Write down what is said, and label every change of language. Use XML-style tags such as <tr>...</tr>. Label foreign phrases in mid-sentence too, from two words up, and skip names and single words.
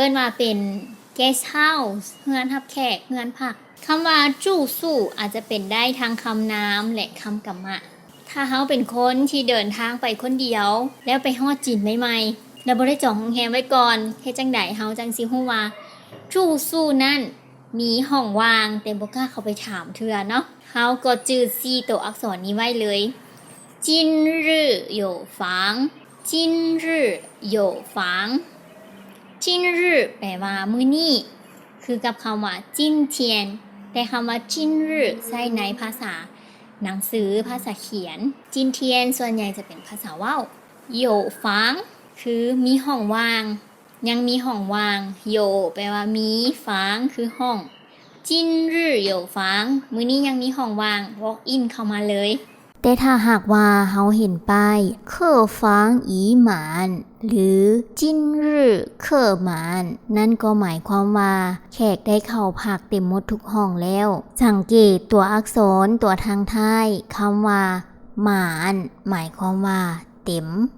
<tts>นว่าเป็น</tts> <en>guest house</en> <tts>เฮือนรับแขกเฮือนพักคำว่าจู่สู่อาจจะเป็นได้ทั้งคำนามและคำกรรมะถ้าเฮาเป็นคนที่เดินทางไปคนเดียวแล้ว ไปฮอดจีนใหม่ๆแล้วบ่ได้จองโรงแรมไว้ก่อนเฮ็ดจังได๋เฮาจังสิฮู้ว่าจู่สู่นั้นมีห้องว่างแต่บ่ก ล้าเข้าไปถามเทื่อเนาะเฮาก็จื้อ4ตัวอักษรนี้ไว้เลย</tts> <zh>今日有房今日</zh> <tts>有房จินรื่อแปลว่ามื้อนี้คือกับคำว่าจิ้นเทียนแต่คำว่าจินรื่อใช้ในภาษาหนังสือภาษาเขียนจินเทียนส่วนใหญ่จะเป็นภาษาเว้าโยฟังคือมีห้องว่างยังมีห้องว่างโยแปลว่ามีฟังคือห้อง</tts> <zh>今日有房</zh> <tts>มื้อนี้ยังมีห้องว่าง</tts> <en>walk in</en> <tts>เข้ามาเลย แต่ถ้าหากว่าเฮาเห็นป้าย</tts> <zh>客房已满</zh> <tts>หรือ</tts> <zh>今日客满</zh> <tts>นั่นก็หมายความว่าแขกได้เข้าพักเต็มหมดทุกห้องแล้ว สังเกตตัวอักษรตัวทางท้ายคำว่าหมานหมายความว่าเต็ม</tts>